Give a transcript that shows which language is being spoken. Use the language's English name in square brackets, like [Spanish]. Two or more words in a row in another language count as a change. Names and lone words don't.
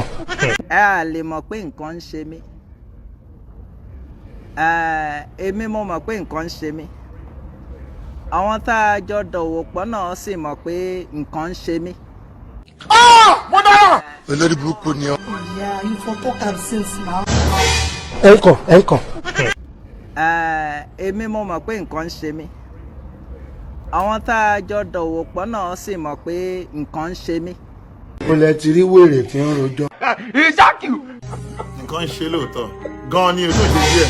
[Yoruba] ẹ à lè mọ̀ pé nǹkan ń ṣe mí. Èmi mo mọ̀ pé nǹkan ń ṣe mí. Àwọn tá a jọ dòwò pọ̀ náà sì mọ̀ pé nǹkan ń ṣe mí. Mo dára. Olórí burúkú ni ọ. [Nigerian Pidgin] Yeah, you for talk am since now. [Yoruba] ẹ̀kọ́. Èmi mo mọ̀ pé nǹkan ń ṣe mí. Àwọn tá a jọ dòwò pọ̀ náà sì mọ̀ pé nǹkan ń ṣe mí. Mo lẹ ti rí wèrè tí ń rojọ́. Nǹkan ń ṣe lóòótọ́ gan-an ni o tó ṣe díẹ̀.